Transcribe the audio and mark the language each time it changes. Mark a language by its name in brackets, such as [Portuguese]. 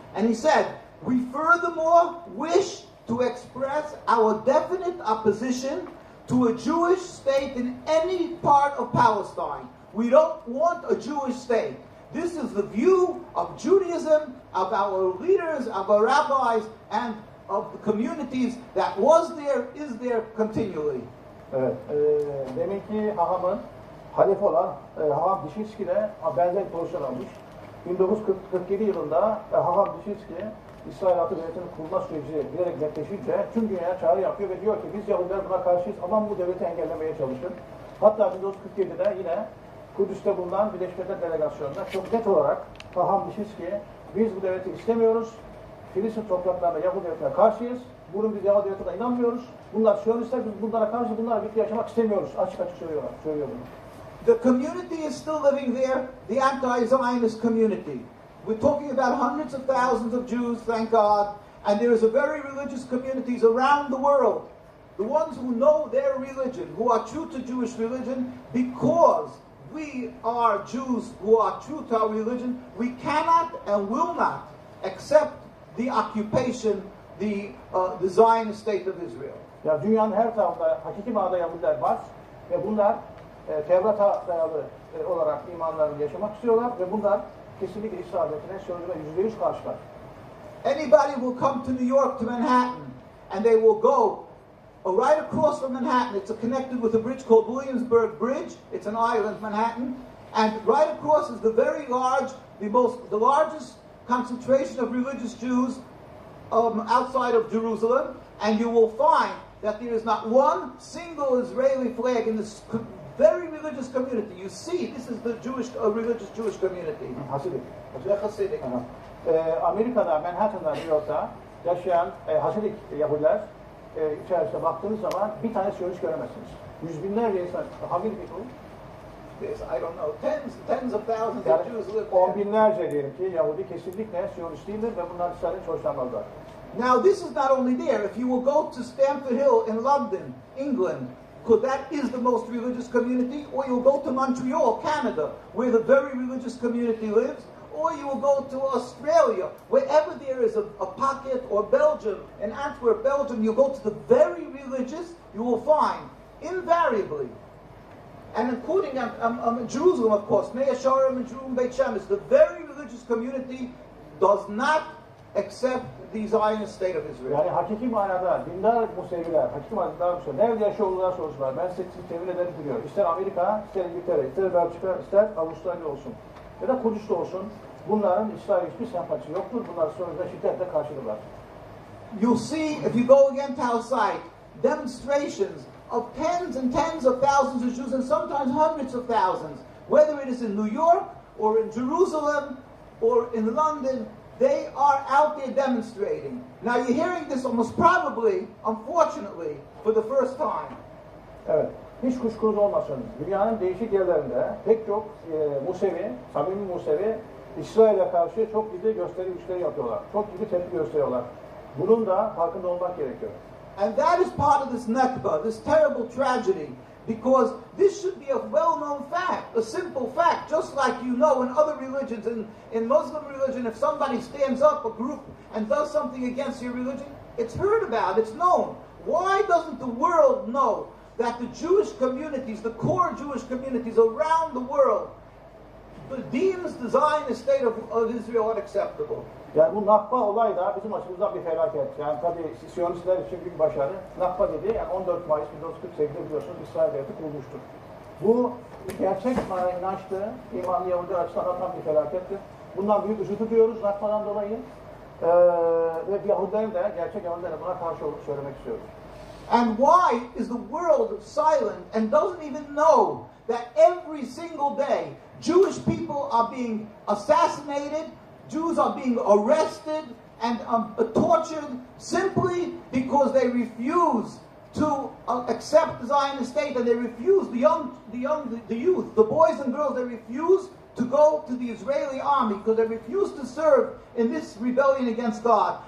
[English] And he said, we furthermore wish to express our definite opposition to a Jewish state in any part of Palestine. We don't want a Jewish state. This is the view of Judaism, of our leaders, of our rabbis, and of the communities that was there, is there continually. [Turkish] Evet, demek ki Haham'ın halife olan Haham Dişinski'de benzer bir pozisyon almış. 1947 yılında Haham Dişinski İsrail Atı Devleti'nin kurulma süreci giderek netleşince tüm dünyaya çağrı yapıyor ve diyor ki biz Yahudiler buna karşıyız ama bu devleti engellemeye çalışın. Hatta 1947'de yine Kudüs'te bulunan Birleşmiş Milletler Delegasyonu'nda çok net olarak Haham Dişinski biz bu devleti istemiyoruz. Filistin topraklarında Yahudi devletine karşıyız. Bunun biz Yahudi devletine inanmıyoruz. Bunlar Siyonistler, biz bunlara karşı bunlarla birlikte yaşamak istemiyoruz. Açık açık söylüyor bunu. [English] The community is still living there, the anti-Zionist community. We're talking about hundreds of thousands of Jews, thank God, and there is a very religious communities around the world. The ones who know their religion, who are true to Jewish religion, because we are Jews who are true to our religion, we cannot and will not accept the occupation, the Zionist state of Israel. [Turkish] Ya dünyanın her tarafında hakiki manada Yahudiler var ve bunlar Tevrat'a dayalı olarak imanlarını yaşamak istiyorlar ve bunlar kesinlikle İsrail devletine Siyonizme %100 karşılar. [English] Anybody will come to New York to Manhattan and they will go right across from Manhattan. It's connected with a bridge called Williamsburg Bridge. It's an island, Manhattan, and right across is the very large, the largest concentration of religious Jews outside of Jerusalem, and you will find that there is not one single Israeli flag in this very religious community. You see, this is the religious Jewish community. [Turkish] Hasidik. Hasidik. Amerika'da, Manhattan'da, New York'ta yaşayan Hasidik Yahudiler içerisinde baktığınız zaman bir tane Siyonist göremezsiniz. Yüz binlerce insan, [English] how many people? Yes, I don't know. Tens of thousands [Turkish] Yani [English] of Jews live on there. [Turkish] binlerce diyelim ki Yahudi kesinlikle Siyonist değildir ve bunlar İsrail'in hoşlanmazlar. [English] Now, this is not only there. If you will go to Stamford Hill in London, England, because that is the most religious community, or you'll go to Montreal, Canada, where the very religious community lives, or you will go to Australia, wherever there is a pocket, or Belgium, in Antwerp, Belgium, you go to the very religious, you will find, invariably, and including Jerusalem, of course, Mea Sharim and Jerusalem Beit Shemesh, the very religious community does not accept the Zionist state of Israel. [Turkish] Yani hakiki manada dindar Museviler, hakiki manada dindar Museviler, nerede yaşıyor olurlar sorsunlar. Ben size temin ederim biliyorum. İster Amerika, ister İngiltere, ister Belçika, ister Avustralya olsun. Ya da Kudüs'te olsun. Bunların İsrail'e hiçbir sempatisi yoktur. Bunlar sonunda şiddetle karşıdırlar. [English] You'll see, if you go again to our site, demonstrations of tens and tens of thousands of Jews, and sometimes hundreds of thousands, whether it is in New York, or in Jerusalem, or in London, they are out there demonstrating. Now you're hearing this almost probably, unfortunately, for the first time. [Turkish] Evet, hiç kuşkunuz olmasın. Dünyanın değişik yerlerinde pek çok Musevi, samimi Musevi, İsrail'e karşı çok ciddi gösteri güçleri yapıyorlar. Çok ciddi tepki gösteriyorlar. Bunun da farkında olmak gerekiyor. [English] And that is part of this Nakba, this terrible tragedy, because this should be a well-known fact, a simple fact, just like you know in other religions. In Muslim religion, if somebody stands up, a group, and does something against your religion, it's heard about, it's known. Why doesn't the world know that the Jewish communities, the core Jewish communities around the world, deems the Zionist state of Israel unacceptable? [Turkish] Yani bu Nakba olay da bizim açımızdan bir felaket. Yani tabii Siyonistler için bir başarı. Nakba dedi, yani 14 Mayıs 1948'de biliyorsunuz İsrail devleti kurulmuştur. Bu gerçek inançlı, imanlı Yahudiler açısından tam bir felakettir. Bundan büyük üzüntü duyuyoruz Nakba'dan dolayı. Ve Yahudilerin de, gerçek Yahudilerin de buna karşı olduğunu söylemek istiyoruz. [English] And why is the world silent and doesn't even know that every single day Jewish people are being assassinated, Jews are being arrested and tortured simply because they refuse to accept the Zionist state, and they refuse the youth, the boys and girls, they refuse to go to the Israeli army because they refuse to serve in this rebellion against God.